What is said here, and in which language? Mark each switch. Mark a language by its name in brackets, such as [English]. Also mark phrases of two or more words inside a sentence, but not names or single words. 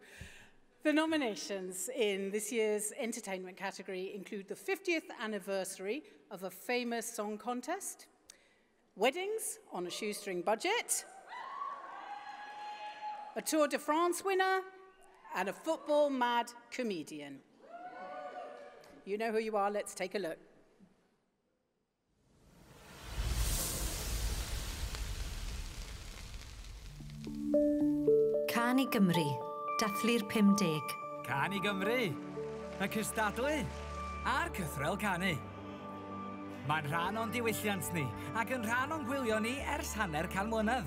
[English] The nominations in this year's entertainment category include the 50th anniversary of a famous song contest, weddings on a shoestring budget, a Tour de France winner, and a football-mad comedian. You know who you are, let's take a look. [Welsh] Can I Gymru, dathlu'r 50. Can I Gymru, y cystadlu, a'r cythrel canu. Mae'n rhan o'n diwylliant ni, ac yn rhan o'n gwylio ni ers hanner can mlynedd.